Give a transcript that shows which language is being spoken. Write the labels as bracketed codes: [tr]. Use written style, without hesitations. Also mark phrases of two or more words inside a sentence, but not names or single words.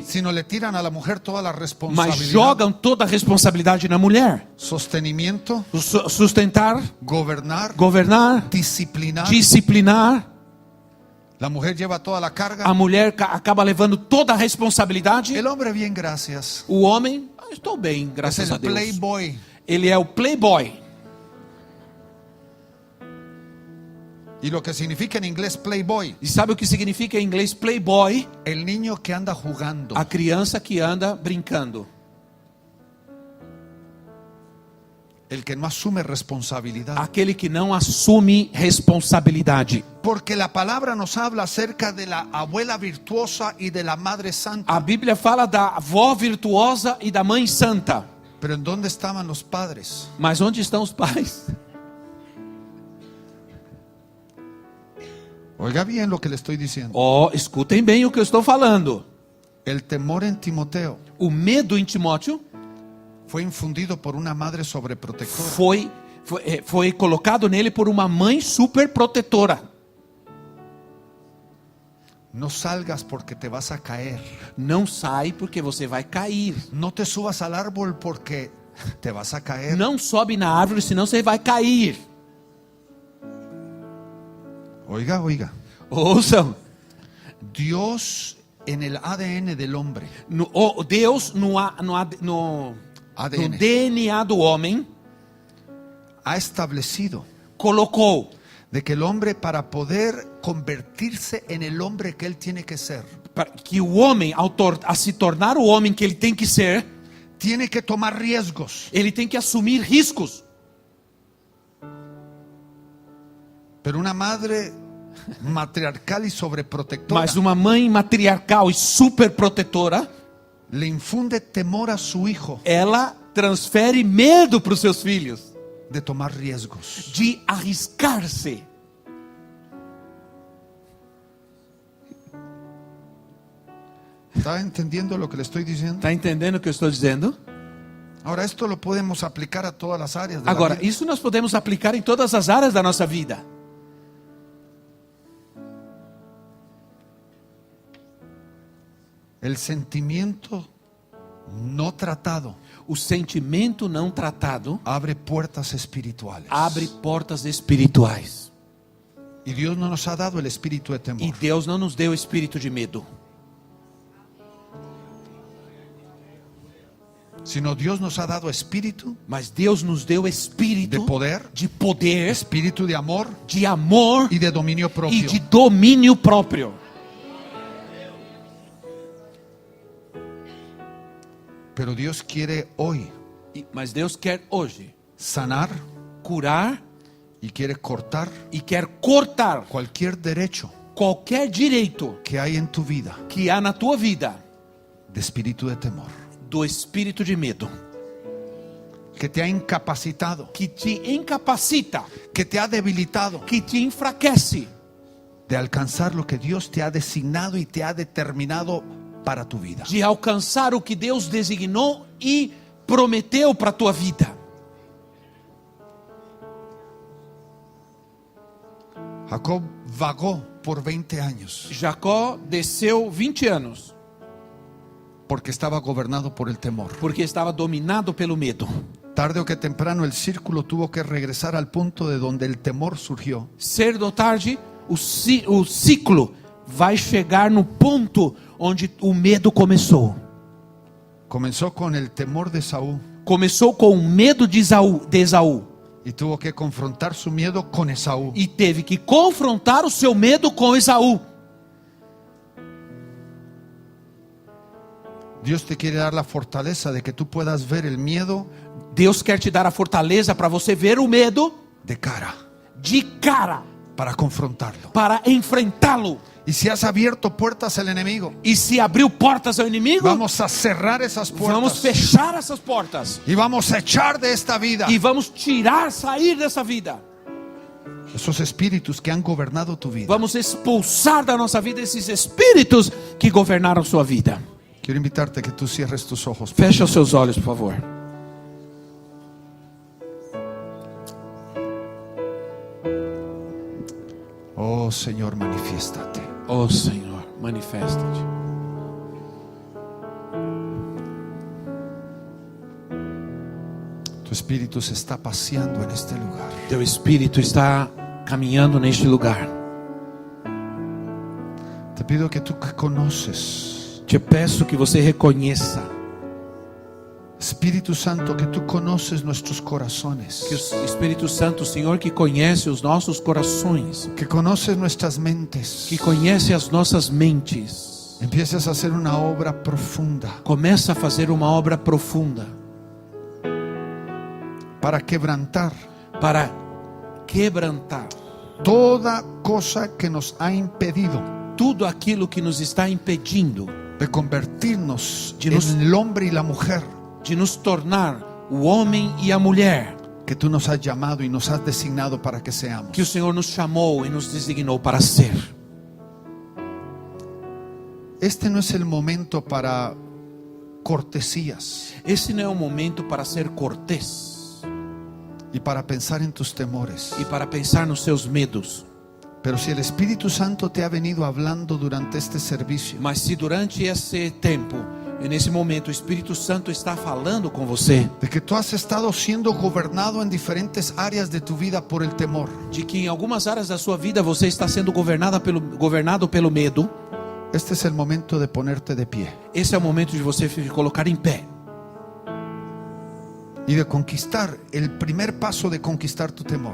[es] sino le tiran a la mujer toda la mas responsabilidad. [pt] jogam toda a responsabilidade na mulher. [es] Sostenimiento, [pt] Sustentar, [es] gobernar, [pt] governar, [es] disciplinar. [pt] disciplinar. [es] La mujer lleva toda la carga. [pt] A mulher acaba levando toda a responsabilidade. [es] El hombre, bien, gracias. [pt] O homem, estou bem, [es] Es [pt] graças a [es] el [pt] Deus. [es] playboy. [pt] Ele é o playboy. [es] Y lo que significa en inglés playboy, [pt] E sabe o que significa em inglês playboy? [es] el niño que anda jugando. [pt] A criança que anda brincando. [es] El que no asume responsabilidad. [pt] Aquele que não assume responsabilidade. [es] Porque la palabra nos habla acerca de la abuela virtuosa y de la madre santa. [pt] A Bíblia fala da avó virtuosa e da mãe santa. [es] Pero ¿en dónde estaban los padres? [pt] Mas onde estão os pais? [es] Oiga bien lo que le estoy diciendo. [pt] Oh, escutem bem o que eu estou falando. [es] El temor en Timoteo [pt] O medo em Timóteo [es] fue infundido por una madre sobreprotectora. [pt] foi colocado nele por uma mãe super protetora. [es] No salgas porque te vas a caer. [pt] Não sai porque você vai cair. [es] No te subas al árbol porque te vas a caer. [pt] Não sobe na árvore, senão você vai cair. [es] Oiga, oiga. [pt] Ouçam. [es] Dios en el ADN del hombre. [pt] Deus no ADN. DNA do homem [es] Ha establecido [pt] colocou [es] de que el hombre, para poder convertirse en el hombre que él tiene que ser, [pt] que o homem, a se tornar o homem que ele tem que ser, [es] tiene que tomar riesgos. [pt] ele tem que assumir riscos. [es] Pero una madre matriarcal y sobreprotectora [pt] Mas uma mãe matriarcal e super protetora, [es] le infunde temor a su hijo [pt] ela transfere medo para os seus filhos [es] de tomar riesgos. [pt] de arriscar-se. [es] ¿Está entendiendo lo que le estoy diciendo? [pt] Está entendendo o que eu estou dizendo? [es] Ahora, esto lo podemos aplicar a todas las áreas de la [pt] Agora, [es] vida. [pt] isso nós podemos aplicar em todas as áreas da nossa vida. [es] El sentimiento no tratado [pt] O sentimento não tratado [es] abre puertas espirituales. [pt] abre portas espirituais. [es] Y Dios no nos ha dado el espíritu de [pt] E [es] temor, [pt] Deus não nos deu espírito de medo, [es] sino Dios nos ha dado espíritu [pt] mas Deus nos deu espírito [es] de poder, espíritu de amor [pt] de amor [es] y de dominio [pt] e [es] propio. [pt] de domínio próprio. [es] Pero Dios quiere hoy [pt] Mas Deus quer hoje [es] sanar [pt] curar [es] y quiere cortar [pt] e quer cortar [es] cualquier derecho [pt] qualquer direito [es] que hay en tu vida [pt] que há na tua vida [es] de espíritu de temor, [pt] do espírito de medo, [es] que te ha incapacitado, [pt] que te incapacita, [es] que te ha debilitado [pt] que te enfraquece [es] de alcanzar lo que Dios te ha designado y te ha determinado para tu vida. [pt] de alcançar o que Deus designou e prometeu para a tua vida. [es] Jacob vagó por 20 años [pt] Jacó desceu 20 anos [es] porque estaba gobernado por el temor. [pt] porque estava dominado pelo medo. [es] Tarde o que temprano el círculo tuvo que regresar al punto de donde el temor surgió. [pt] Cedo ou tarde, o ciclo vai chegar no ponto onde o medo começou. [es] Comenzó con el temor de Saúl [pt] Começou com o medo de Esaú [es] y tuvo que confrontar su miedo con Esaú. [pt] e teve que confrontar o seu medo com Esaú. [es] Dios te quiere dar la fortaleza de que tú puedas ver el miedo [pt] Deus quer te dar a fortaleza para você ver o medo [es] de cara, [pt] de cara, [es] para confrontarlo. [pt] para enfrentá-lo. [es] Y si has abierto puertas al enemigo, [pt] E se abriu portas ao inimigo, [es] vamos a cerrar esas [pt] vamos [es] puertas [pt] fechar essas portas [es] y vamos a echar de esta vida [pt] e vamos sair dessa vida. [es] esos espíritus que han gobernado tu vida. [pt] Vamos expulsar da nossa vida esses espíritos que governaram sua vida. [es] Quiero invitarte a que tú cierres tus ojos. [pt] Feche os seus olhos, por favor. [es] Oh Oh Señor, manifiéstate. [pt] Oh Senhor, manifesta-te. [es] Tu Espíritu se está paseando en este lugar. [pt] Teu Espírito está caminhando neste lugar. [es] Te pido que tú que conoces, [pt] Te peço que você reconheça [es] Espíritu Santo, que tú conoces nuestros corazones, [pt] que o Espírito Santo, o Senhor que conhece os nossos corações, [es] que conoces nuestras mentes, [pt] que conhece as nossas mentes, [es] empieces a hacer una obra profunda [pt] começa a fazer uma obra profunda [es] para quebrantar [pt] para quebrantar [es] toda cosa que nos ha impedido [pt] tudo aquilo que nos está impedindo [es] de convertirnos [pt] De nos- [es] en el hombre y la mujer [pt] de nos tornar o homem e a mulher [es] que tú nos has llamado y nos has designado para que seamos. [pt] que o Senhor nos chamou e nos designou para ser. [es] Este no es el momento para cortesías [pt] Esse não é o momento para ser cortês [es] y para pensar en tus temores. [pt] e para pensar nos seus medos. [es] Pero si el Espíritu Santo te ha venido hablando durante este servicio, [pt] Mas se durante esse tempo, e nesse momento, o Espírito Santo está falando com você [es] de que tú has estado siendo gobernado en diferentes áreas de tu vida por el temor, [pt] de que em algumas áreas da sua vida você está sendo governado pelo medo, [es] este es el momento de ponerte de pie [pt] esse é o momento de você se colocar em pé [es] y de conquistar el primer paso de conquistar tu temor.